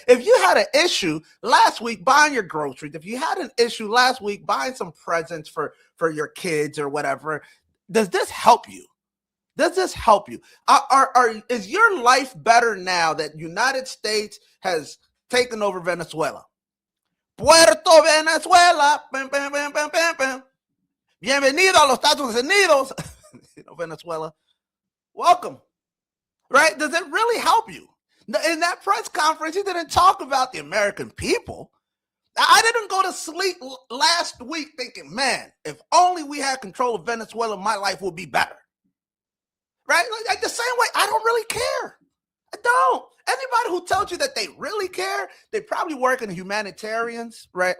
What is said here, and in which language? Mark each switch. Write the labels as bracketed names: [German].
[English] If you had an issue last week buying your groceries, if you had an issue last week buying some presents for your kids or whatever, does this help you? Does this help you? Is your life better now that United States has taken over Venezuela? Puerto Venezuela. Bam, bam, bam, bam, bam, bam. [Spanish] Bienvenido a los Estados Unidos. [English] Venezuela. Welcome. Right? Does it really help you? In that press conference, he didn't talk about the American people. I didn't go to sleep last week thinking, man, if only we had control of Venezuela, my life would be better. Right? Like the same way, I don't really care. I don't. Anybody who tells you that they really care, they probably work in humanitarians, right?